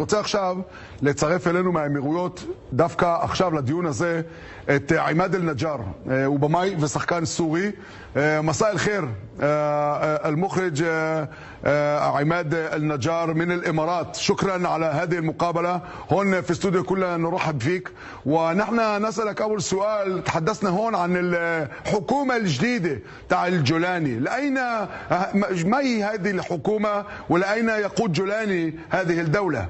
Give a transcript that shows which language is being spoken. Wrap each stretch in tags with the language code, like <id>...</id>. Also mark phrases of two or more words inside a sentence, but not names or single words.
<he>רוצה עכשיו לצרף אלינו מהאמירויות, דווקא עכשיו לדיון הזה, את עימאד אל-נג'אר, הוא במאי ושחקן סורי.</he> <ar>مساء الخير المخرج عماد النجار من الإمارات، شكرا على هذه المقابلة هون في استوديو كلنا نرحب فيك. ونحن نسألك أول سؤال، تحدثنا هون عن الحكومة الجديدة تاع الجولاني، لأين ما هي هذه الحكومة ولأين يقود جولاني هذه الدولة؟</ar>